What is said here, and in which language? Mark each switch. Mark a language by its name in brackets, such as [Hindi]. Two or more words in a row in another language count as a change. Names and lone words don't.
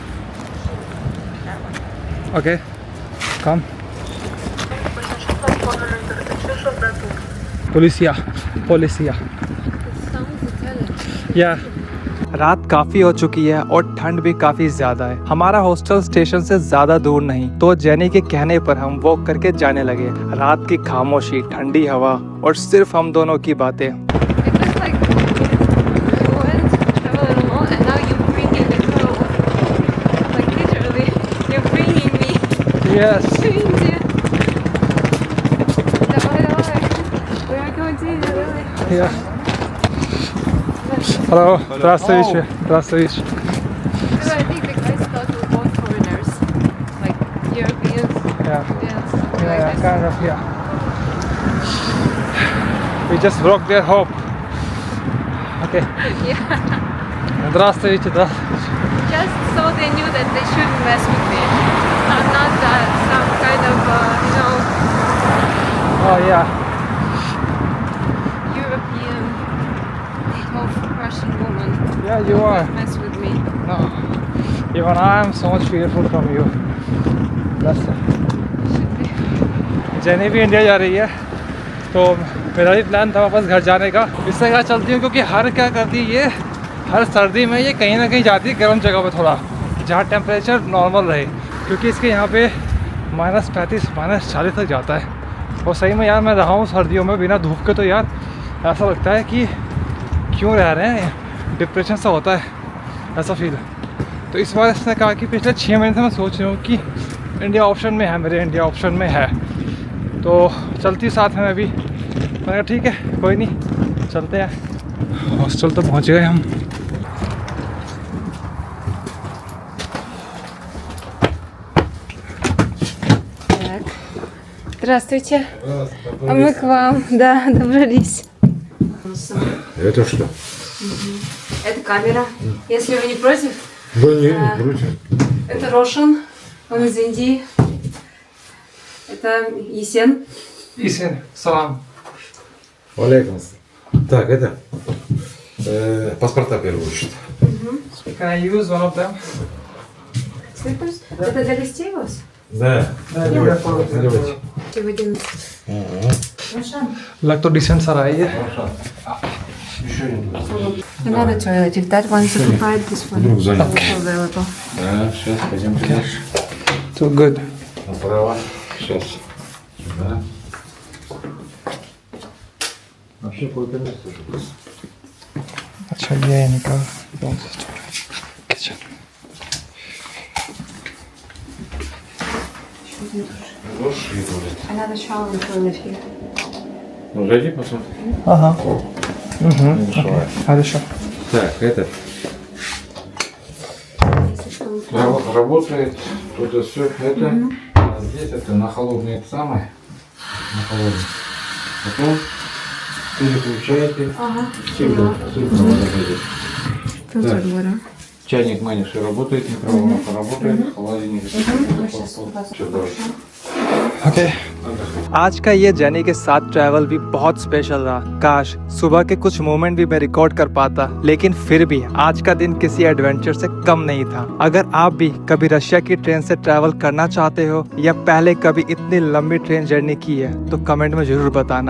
[Hindi] ओके कम पोलिसिया या रात काफ़ी हो चुकी है और ठंड भी काफ़ी ज़्यादा है। हमारा हॉस्टल स्टेशन से ज़्यादा दूर नहीं, तो जेनी के कहने पर हम वॉक करके जाने लगे। रात की खामोशी, ठंडी हवा और सिर्फ हम दोनों की बातें। [English] Yes. Yeah. Hello. [Russian] Здравствуйте. Здравствуйте. [English] So I think the guys thought we were both foreigners, like Europeans. Yeah. Yes. Yeah, kind of, yeah. We just broke their hope. Okay. Yeah. [Russian] Здравствуйте, да. [English] Just so they knew that they shouldn't mess with me. I'm not some kind of, Oh yeah. European, tough Russian woman. Yeah, you Don't are. mess with me. No. Even I am so much fearful from you. That's it. Should be. [Hindi] जेनी भी इंडिया जा रही है, तो मेरा भी प्लान था वापस घर जाने का। इससे क्या चलती हूँ क्योंकि हर क्या करती है ये, हर सर्दी में ये कहीं ना कहीं जाती है गर्म जगह पे थोड़ा, जहाँ [English] temperature normal [Hindi] रहे, क्योंकि इसके यहाँ पे -35 -40 तक जाता है। और सही में यार मैं रहा हूँ सर्दियों में बिना धूप के, तो यार ऐसा लगता है कि क्यों रह रहे हैं, डिप्रेशन सा होता है, ऐसा फील। तो इस बार इसने कहा कि पिछले 6 महीने से मैं सोच रहा हूँ कि इंडिया ऑप्शन में है, मेरे इंडिया ऑप्शन में है, तो चलती साथ में अभी। मैंने कहा ठीक है कोई नहीं, चलते हैं। हॉस्टल तो पहुँच गए हम। [Russian] Здравствуйте. А мы к вам, да, добрались. Это что? Это камера. Если вы не против, Да не против. это Рошан, он из Индии. Это Есен. Isen, salam. Валейкум. Так, это паспорта в первую очередь. [English] Can I use one of them? Slippers. [Russian] Это для гостей у вас? Да. Наливайте. Наливайте. В 11. Рошан. [Hindi] लग तो डिसेंट सा रहा है ये। [Russian] Еще не [English] Another toilet. If that one is occupied, this one [Russian] Вдруг [English] is [Russian] занят. [English] also available. [Russian] Да, сейчас пойдемте дальше. [Hindi] तो गुड। [Russian] Направо. Сейчас. Да. Вообще какое-то место же было. [Hindi] अच्छा ये है इनका किचन। [Russian] Душ и туалет. [English] Another shower and toilet here. [Russian] Ну, зайди, посмотри. [Hindi] हाँ [Russian] Не мешай. хорошо। Так, это работает, тут все это, а здесь это на холодный это самое, на холодный. Потом переключаете, фильтр вода будет. [English] Filtered water. [Russian] Чайник Маниши работает, микроволновка работает, холодильник. Все, давайте. [Hindi] ओके आज का ये जर्नी के साथ ट्रैवल भी बहुत स्पेशल रहा। काश सुबह के कुछ मोमेंट भी मैं रिकॉर्ड कर पाता, लेकिन फिर भी आज का दिन किसी एडवेंचर से कम नहीं था। अगर आप भी कभी रशिया की ट्रेन से ट्रैवल करना चाहते हो या पहले कभी इतनी लंबी ट्रेन जर्नी की है तो कमेंट में जरूर बताना।